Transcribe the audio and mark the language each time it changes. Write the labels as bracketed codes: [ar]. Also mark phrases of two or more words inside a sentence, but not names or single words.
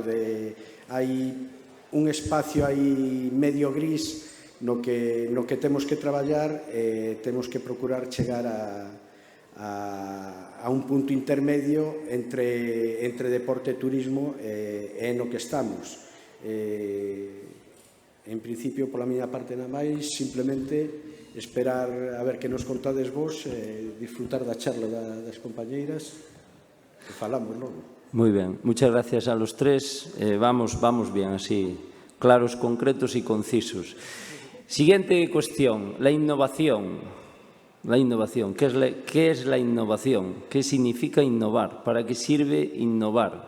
[gl] Hai un espacio aí medio gris no que temos que traballar, temos que procurar chegar a un punto intermedio entre deporte e turismo e no que estamos. En principio, pola miña parte nada máis, simplemente esperar a ver que nos contades vos, disfrutar da charla das compañeiras e falamos logo. [es] Muy bien, muchas gracias a los tres. Vamos bien, así, claros, concretos y concisos. Siguiente cuestión, la innovación. La innovación. ¿Qué es la innovación? ¿Qué significa innovar? ¿Para qué sirve innovar?